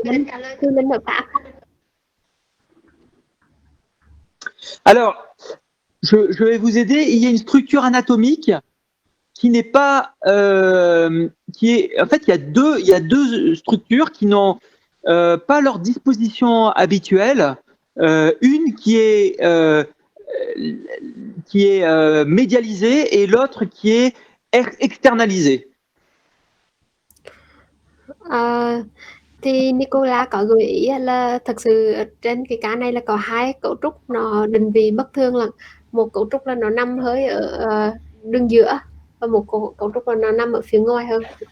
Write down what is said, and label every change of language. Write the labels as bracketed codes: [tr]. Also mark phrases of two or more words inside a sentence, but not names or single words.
[vi] Linh hợp pháp. [fr] Alors, je vais vous aider. Il y a une structure anatomique qui n'est pas, en fait, il y a deux structures qui n'ont pas leur disposition habituelle. Une qui est médialisée et l'autre qui est externalisée. [vi] Thì Nicola có gợi ý là thật sự trên cái cá này là có hai cấu trúc nó định vị bất thường, là một cấu trúc là nó nằm hơi ở đường giữa và một cấu trúc là nó nằm ở phía ngoài hơn.